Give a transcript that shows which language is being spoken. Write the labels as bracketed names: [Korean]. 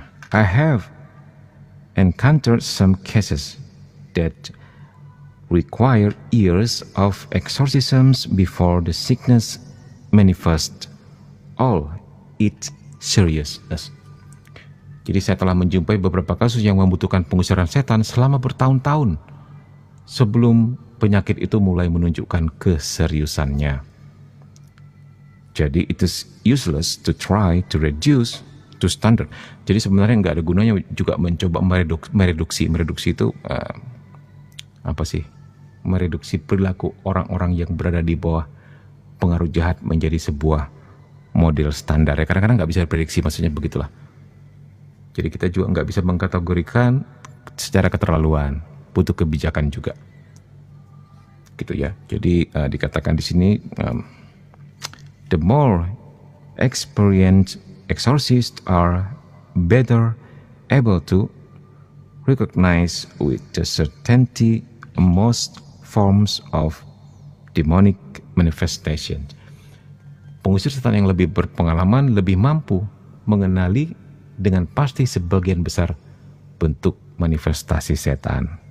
[English] I have encountered some cases that require years of exorcisms before the sickness manifests all its seriousness. [Indonesian] Jadi saya telah menjumpai beberapa kasus yang membutuhkan pengusiran setan selama bertahun-tahun sebelum penyakit itu mulai menunjukkan keseriusannya. Jadi [English] it is useless to try to reduce to standard. [Indonesian] Jadi sebenarnya nggak ada gunanya juga mencoba mereduksi itu apa sih? Mereduksi perilaku orang-orang yang berada di bawah pengaruh jahat menjadi sebuah model standar. Ya, kadang-kadang nggak bisa diprediksi, maksudnya begitulah. Jadi kita juga nggak bisa mengkategorikan secara keterlaluan, butuh kebijakan juga. Gitu ya. Jadi dikatakan di sini [English] the more experienced exorcists are better able to recognize with the certainty most forms of demonic manifestation. [Indonesian] Pengusir setan yang lebih berpengalaman lebih mampu mengenali dengan pasti sebagian besar bentuk manifestasi setan.